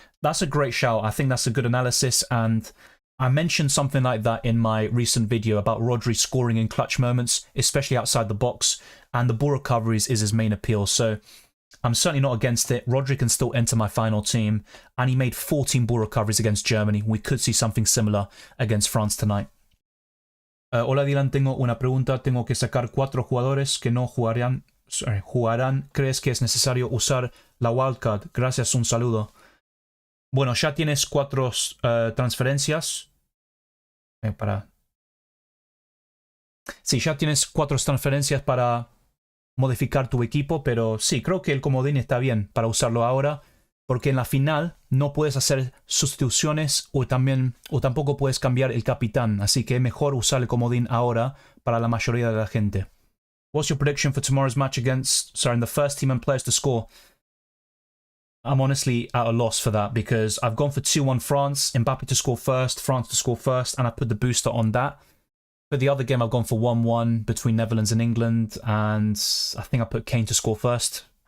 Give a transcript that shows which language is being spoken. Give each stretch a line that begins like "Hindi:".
English: That's a great shout. I think that's a good analysis, and I mentioned something like that in my recent video about Rodri scoring in clutch moments, especially outside the box, and the ball recoveries is his main appeal. So I'm certainly not against it. Rodri can still enter my final team, and he made 14 ball recoveries against Germany. We could see something similar against France tonight.
Spanish: Hola Dylan, tengo una pregunta. Tengo que sacar 4 jugadores que no jugarán. ¿Crees que es necesario usar la wildcard? Gracias, un saludo. Bueno, ya tienes 4 transferencias. Sí, ya tienes 4 transferencias para modificar tu equipo, pero sí, creo que el comodín está bien para usarlo ahora, porque en la final no puedes hacer sustituciones o tampoco puedes cambiar el capitán, así que es mejor usar el comodín ahora para la mayoría de la gente.
English: What's your prediction for tomorrow's match against, in the first team and players to score? I'm honestly at a loss for that because I've gone for 2-1 France, Mbappe to score first, France to score first, and I put the booster on that. But the other game I've gone for 1-1 between Netherlands and England, and I think I put Kane to score first.